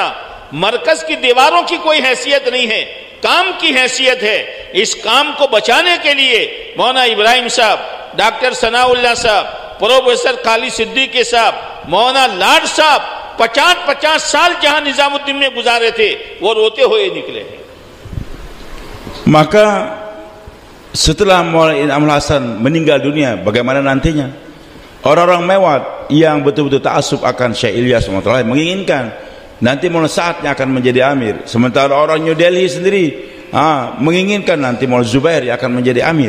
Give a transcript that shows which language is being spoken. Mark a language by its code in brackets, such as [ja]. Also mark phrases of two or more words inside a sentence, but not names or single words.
[hi] मरकज की दीवारों की कोई हैसियत नहीं है, काम की हैसियत है। इस काम को बचाने के लिए मौलाना इब्राहिम साहब, डॉक्टर सनाउल्लाह साहब, प्रोफेसर खालिद सिद्दीकी साहब, मौलाना लाड साहब 50-50 साल जहां निजामुद्दीन में गुजारे थे, वो रोते हुए निकले हैं। [id] Maka setelah Maulana Inamul Hasan meninggal dunia, bagaimana nantinya? Orang-orang Mewat yang betul-betul ta'assub akan Syekh Ilyas menginginkan nanti Maulana Sa'ad yang akan menjadi amir, sementara orang New Delhi sendiri menginginkan nanti Maulana Zubair yang akan menjadi amir.